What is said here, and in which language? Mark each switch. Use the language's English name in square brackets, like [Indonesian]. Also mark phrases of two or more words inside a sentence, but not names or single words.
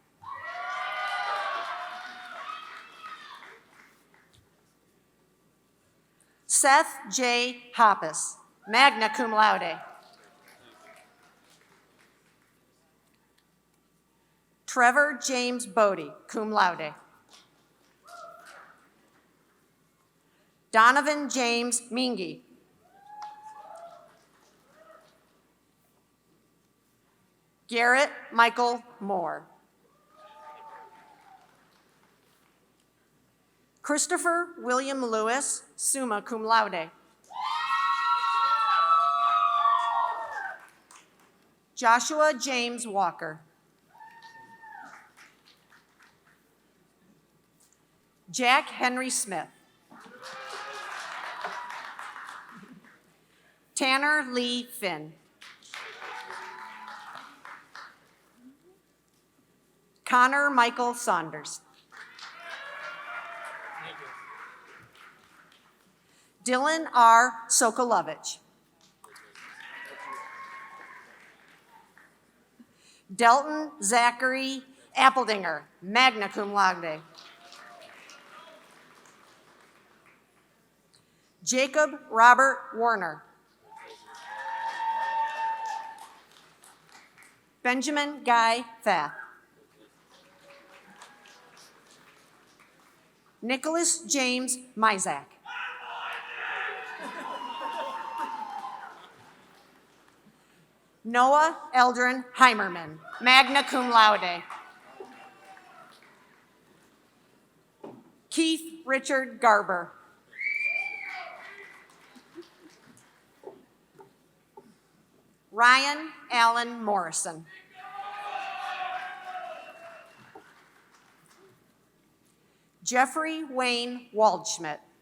[English] Seth J. [Latin] Hoppus, magna cum laude. [English] Trevor James Bodie, [Latin] cum laude. [English] Donovan James Mingy. Garrett Michael Moore. Christopher William Lewis, [Latin] summa cum laude. [English] Joshua James Walker. Jack Henry Smith. Tanner Lee Finn. Connor Michael Saunders. Dylan R. Sokolovich. Delton Zachary Appledinger, [Latin] magna cum laude. [English] Jacob Robert Warner. Benjamin Guy Fath. Nicholas James Mizak. Noah Eldrin Heimerman, [Latin] magna cum laude. [English] Keith Richard Garber. Ryan Allen Morrison. Jeffrey Wayne Waldschmidt.